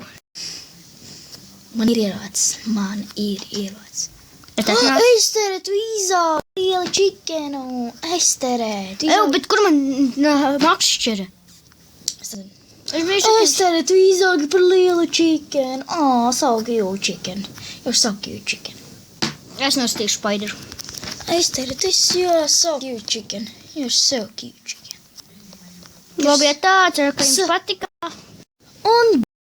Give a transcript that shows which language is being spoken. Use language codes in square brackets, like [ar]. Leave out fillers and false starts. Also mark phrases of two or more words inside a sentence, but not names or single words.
[lv] Man ir ierocis. Ja tas nāk? Estere, tu izaugi lielu čikenu. Estere, tu izaugi. Bet kur man makšķere? Estere, tu izaugi par lielu čikenu. [en] So cute chicken. You're so cute chicken. [lv] Es nostīšu spaideru. [en] Estere, you're so cute chicken. You're so cute chicken. [lv] Labi, ja tā, ceru, ka jums So- patika. Un